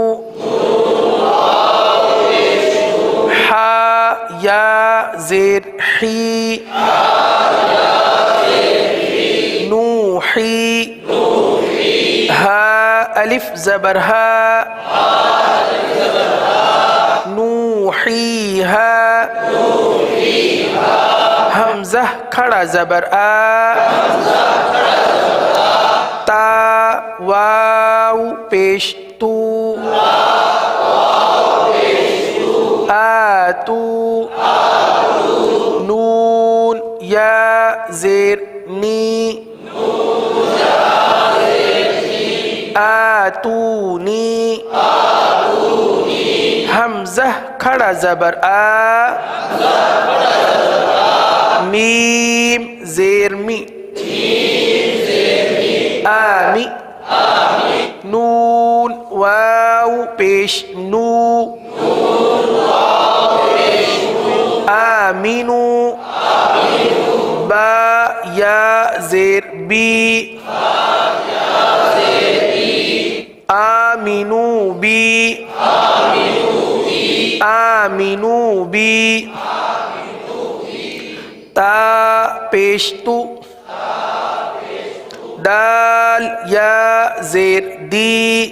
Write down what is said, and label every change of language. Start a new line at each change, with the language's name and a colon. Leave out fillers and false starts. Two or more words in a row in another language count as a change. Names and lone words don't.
Urdu: حا یا زیر حی نوحی ہا الف زبر ہا نوحیہا حمزہ کھڑا زبر آ تا واو پیش تو آتو نون یا زیر نی آتونی حمزہ کھڑا زبر آ میم زیر می آمی نون واو پیش نو آمینو با یا زیر بی آمینو بی آمینو بی تا پیش تو دال یا زیر دی